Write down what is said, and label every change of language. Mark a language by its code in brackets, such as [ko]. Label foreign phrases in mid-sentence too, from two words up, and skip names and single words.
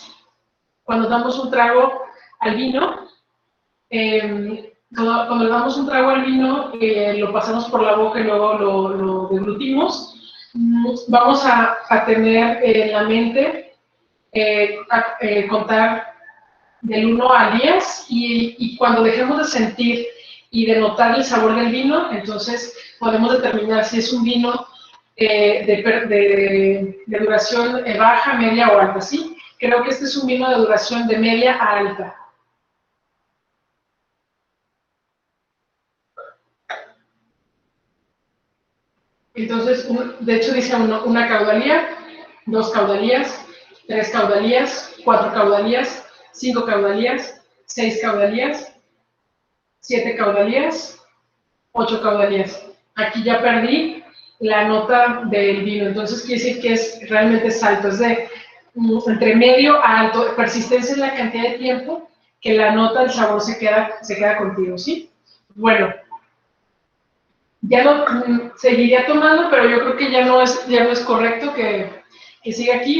[es] Cuando damos un trago al vino, cuando le damos un trago al vino, lo pasamos por la boca y luego lo deglutimos, vamos a tener en la mente contar del 1 al 10 y cuando dejemos de sentir y de notar el sabor del vino, entonces podemos determinar si es un vino de duración baja, media o alta, ¿sí? Creo que este es un vino de duración de media a alta. Entonces, de hecho dice uno, una caudalía, 2 caudalías, 3 caudalías, 4 caudalías, 5 caudalías, 6 caudalías, 7 caudalías, 8 caudalías. Aquí ya perdí la nota del vino, entonces quiere decir que realmente es alto, es de entre medio a alto. Persistencia es la cantidad de tiempo que la nota del sabor se queda contigo, ¿sí? Bueno, ya no seguiría tomando, pero yo creo que ya no es correcto que siga aquí.